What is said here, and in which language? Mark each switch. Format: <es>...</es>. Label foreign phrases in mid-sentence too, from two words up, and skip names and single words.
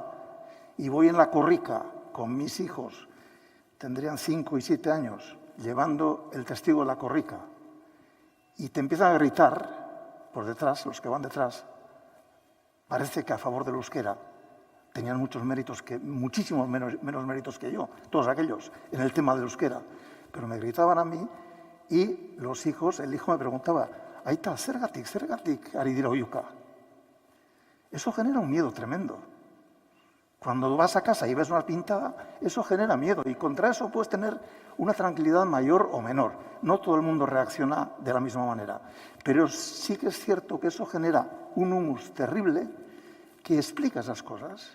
<es>Y voy en la corrica con mis hijos, tendrían 5 y 7 años, llevando el testigo de la corrica, y te empiezan a gritar por detrás, los que van detrás, parece que a favor del euskera tenían muchos méritos, muchísimos menos méritos que yo, todos aquellos, en el tema del euskera. Pero me gritaban a mí y los hijos, el hijo me preguntaba,</es> <eu>aita, zergatik ari dira oihuka.</eu> <es>Eso genera un miedo tremendo. Cuando vas a casa y ves una pintada, eso genera miedo y contra eso puedes tener una tranquilidad mayor o menor. No todo el mundo reacciona de la misma manera, pero sí que es cierto que eso genera un humus terrible que explica esas cosas.</es>